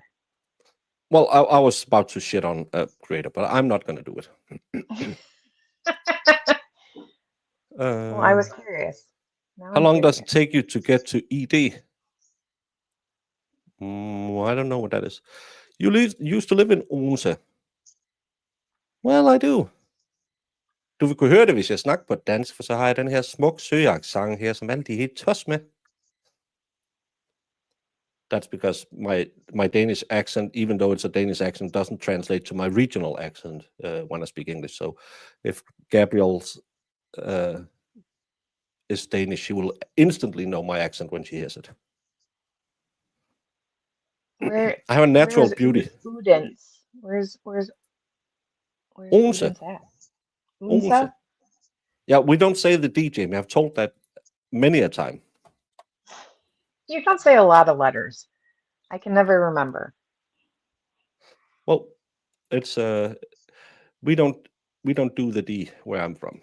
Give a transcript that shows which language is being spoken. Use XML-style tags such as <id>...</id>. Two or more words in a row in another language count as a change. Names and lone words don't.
<en>Well, I was about to shit on Creator, but I'm not gonna do it. Well, I was curious. Now How I'm long does it curious. take you to get to ED? I don't know what that is. You used to live in Odense. Well, I do.</en> <da>Du vil kunne høre det, hvis jeg snakker på dansk, for så har jeg den her smuk søaccent her, som alle de er helt tos med.</da> <en>That's because my Danish accent, even though it's a Danish accent, doesn't translate to my regional accent when I speak English. So if Gabriel's is Danish, she will instantly know my accent when she hears it. Where I have a natural where's beauty. Odense? Where's Odense. Odense at? Odense. Odense? Yeah, we don't say the D, Jamie. I've told that many a time. You don't say a lot of letters. I can never remember. Well, it's we don't do the D where I'm from.</en>